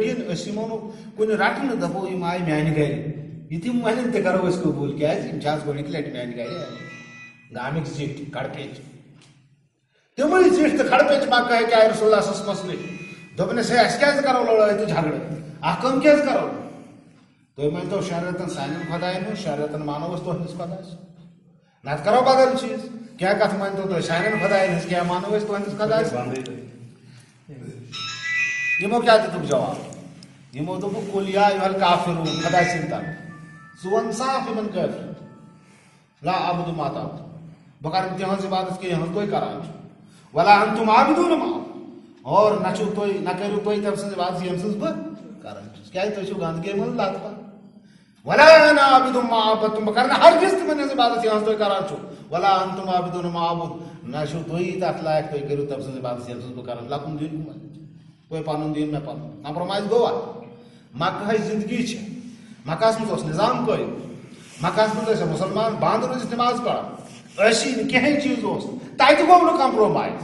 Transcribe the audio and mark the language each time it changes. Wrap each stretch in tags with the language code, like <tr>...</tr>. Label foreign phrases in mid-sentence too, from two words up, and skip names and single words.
<ks>یِن أسۍ یِمو نہٕ کُنہِ رٹنہٕ دپو یِم آیہِ میانہِ گرِ یہِ تِم ونن تہِ کرو أسۍ قبوٗل کیازِ یِم چھِ آز گۄڈنِکہِ لٹہِ میانہِ گرِ گامٕکۍ زِٹھۍ کھڑکیچ تِمٕے زِٹھۍ تہٕ کھڑکیچ مکہٕکۍ آیہِ رسول اللہ صٲبس نِش دوٚپنس ہے اسہِ کیازِ کرو لڑٲے تہٕ جھگڑٕ اکھ کٲم کیازِ کرو تُہۍ مٲنۍتو شٮ۪ن رٮ۪تن سانٮ۪ن خۄداین ہُنٛد شٮ۪ن رٮ۪تن مانو أسۍ تُہنٛدِس خۄدایس نتہٕ کرو بدل چیٖز. کیٛاہ کتھ مٲنۍتو تُہۍ سانٮ۪ن خۄداین ہٕنٛز کیٛاہ مانو أسۍ تُہنٛدِس خۄدایس. یِمو کیٛاہ دِتُکھ جواب یِمو دوٚپُکھ</ks> <ar>قُل یا ایُہا الکافِروٗن</ar> <ks>خۄداے سٕنٛدۍ طرفہٕ ژٕ وَن صاف یِمن کٲفرن</ks> <ar>لا اعبُدُ ما تعبُدُون</ar> <ks>بہٕ کرٕ نہٕ تِہنٛز عبادت کینٛہہ یِہٕنٛز تُہۍ کران چھِو</ks> <ar>ولا انتُم عابِدوٗنَ ما</ar> <ks>اور نہ چھِو تُہۍ نہ کٔرِو تُہۍ تٔمۍ سٕنٛز عبادت ییٚمہِ سٕنٛز بہٕ کران چھُس کیٛازِ تُہۍ چھِو گنٛدگی منٛز لت پت.</ks> <ar>ولا انا عابِدٌ ما عبدتُم</ar> <ks>بہٕ کرٕ نہٕ ہرگز تِمن ہٕنٛز عبادت یِہٕنٛز تُہۍ کران چھِو</ks> <ar>ولا انتُم عابِدوٗنَ ما اعبُد</ar> <ks>نہ چھِو تُہی تتھ لایق تُہۍ کٔرِو تٔمۍ سٕنٛز عبادت ییٚمہِ سٕنٛز بہٕ کران</ks> <ar>لکُم دیٖنُکُم</ar> <ks>تُہۍ پنُن دیٖن مےٚ پنُن. کمپرومایز گوٚوا. مکہٕچ زندگی چھِ مکہس منٛز اوس نظام قٲیِم مکہس منٛز ٲسۍ مُسلمان بنٛد روٗزِتھ نماز پران ٲسی نہٕ کِہینۍ چیٖز اوس نہٕ تتہِ گوٚو نہٕ کمپرومایز.</ks>